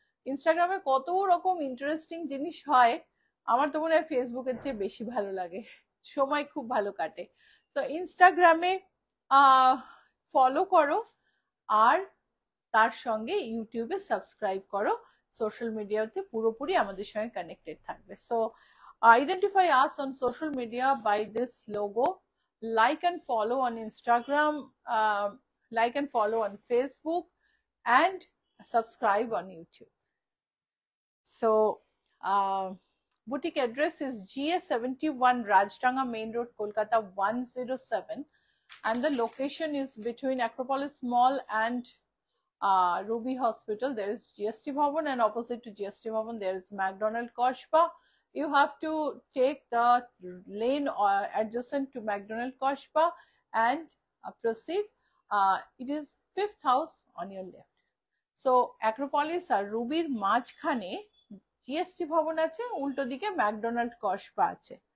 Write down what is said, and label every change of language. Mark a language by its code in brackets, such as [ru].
[bn] ইনস্টাগ্রামে কত রকম ইন্টারেস্টিং জিনিস হয়, আমার তো মনে হয় ফেসবুকের চেয়ে বেশি ভালো লাগে, সময় খুব ভালো কাটে। তো ইনস্টাগ্রামে ফলো করো, আর তার সঙ্গে ইউটিউবে সাবস্ক্রাইব করো, সোশ্যাল মিডিয়াতে পুরোপুরি আমাদের সঙ্গে কানেক্টেড থাকবে। [en] So identify us on social media by this logo, like and follow on Instagram, like and follow on Facebook, and subscribe on YouTube. So boutique address is GA71 Rajdanga Main Road, Kolkata 107, and the location is between Acropolis Mall and Ruby Hospital. There is GST Bhavan, and opposite to GST Bhavan there is McDonald Koshpa. You have to take the lane adjacent to McDonald Koshpa and proceed. It is 5th house on your left. [bn] So Acropolis আর রুবির মাঝখানে GST ভবন আছে, উল্টো দিকে McDonald Kasba আছে।